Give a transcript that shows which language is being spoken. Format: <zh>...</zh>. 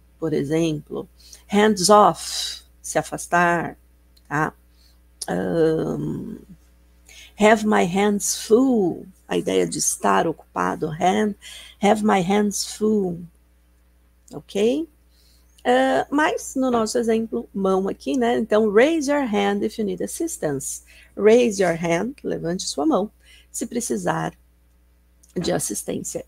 <pt>Por exemplo,</pt> <en>hands off,</en> <pt>se afastar, tá?</pt> <en>Have my hands full,</en> <pt>a ideia de estar ocupado,</pt> <en>have my hands full, ok?</en> <pt>Mas no nosso exemplo, mão aqui, né?</pt> <en>Então, raise your hand if you need assistance. Raise your hand,</en> <pt>levante sua mão, se precisar de assistência.</pt>